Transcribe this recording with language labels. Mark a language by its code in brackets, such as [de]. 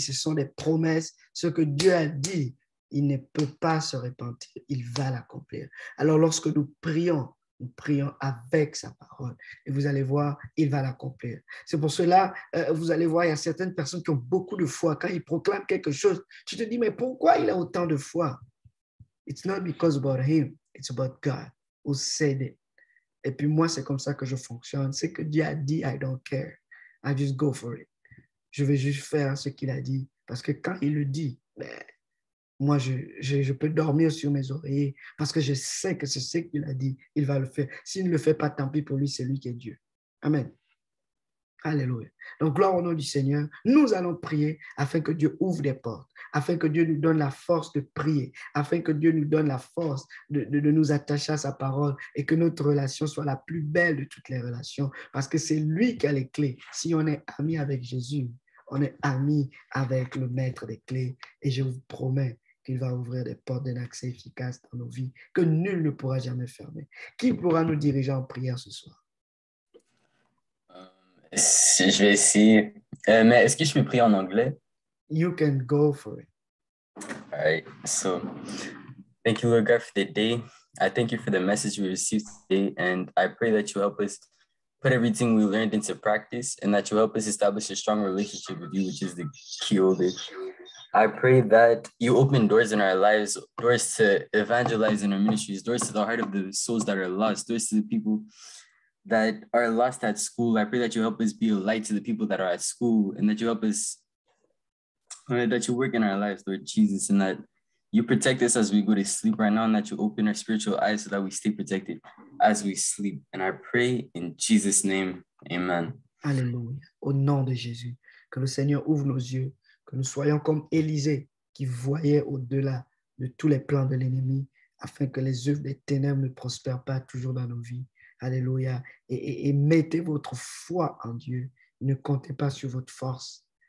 [fr] Ce sont des promesses. Ce que Dieu a dit, il ne peut pas se repentir. Il va l'accomplir. Alors, lorsque nous prions avec sa parole. Et vous allez voir, il va l'accomplir. C'est pour cela, vous allez voir, il y a certaines personnes qui ont beaucoup de foi. Quand ils proclament quelque chose, tu te dis, mais pourquoi il a autant de foi? [en] It's not because about him. It's about God who said it. [fr] Et puis moi, c'est comme ça que je fonctionne. C'est que Dieu a dit, [en] I don't care. I just go for it. [fr] Je vais juste faire ce qu'il a dit. Parce que quand il le dit, moi, je peux dormir sur mes oreillers parce que je sais que c'est ce qu'il a dit. Il va le faire. S'il ne le fait pas, tant pis pour lui, c'est lui qui est Dieu. Amen. Alléluia. Donc, gloire au nom du Seigneur. Nous allons prier afin que Dieu ouvre des portes, afin que Dieu nous donne la force de prier, afin que Dieu nous donne la force de nous attacher à sa parole et que notre relation soit la plus belle de toutes les relations parce que c'est lui qui a les clés. Si on est ami avec Jésus, on est ami avec le maître des clés et je vous promets qu'il va ouvrir des portes d'un accès efficace dans nos vies que nul ne pourra jamais fermer. Qui pourra nous diriger en prière ce soir? Je vais essayer. Mais est-ce que je peux prier en anglais? [en] You can go for it. All right. So, thank you, Lord God, for the day. I thank you for the message we received today, and I pray that you help us put everything we learned into practice and that you help us establish a strong relationship with you, which is the key of it. I pray that you open doors in our lives, doors to evangelize in our ministries, doors to the heart of the souls that are lost, doors to the people that are lost at school. I pray that you help us be a light to the people that are at school, and that you help us, that you work in our lives, Lord Jesus, and that you protect us as we go to sleep right now, and that you open our spiritual eyes so that we stay protected as we sleep. And I pray in Jesus' name, amen. [fr] Alléluia. Au nom de Jésus, que le Seigneur ouvre nos yeux, que nous soyons comme Élisée qui voyait au-delà de tous les plans de l'ennemi, afin que les œuvres des ténèbres ne prospèrent pas toujours dans nos vies. Alléluia. Et mettez votre foi en Dieu. Ne comptez pas sur votre force.